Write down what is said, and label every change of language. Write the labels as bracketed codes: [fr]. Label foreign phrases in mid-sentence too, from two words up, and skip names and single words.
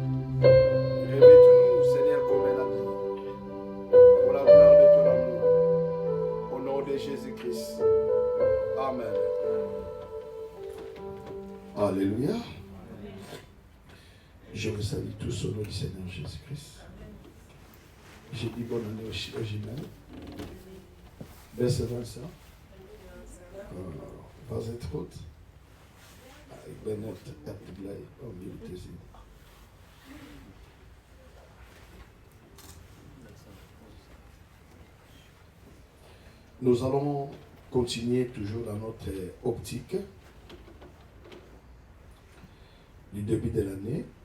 [fr] Revêt-nous, Seigneur, comme elle a dit. Pour la gloire de ton amour. Au nom de Jésus-Christ. Amen. Alléluia. Je vous salue tous au nom du Seigneur Jésus-Christ. J'ai dit bonne année au Jimel. [nl] Beste Vincent. Was het goed? Ik ben net echt blij om jullie te zien. [fr] Nous allons continuer toujours dans notre optique du début de l'année.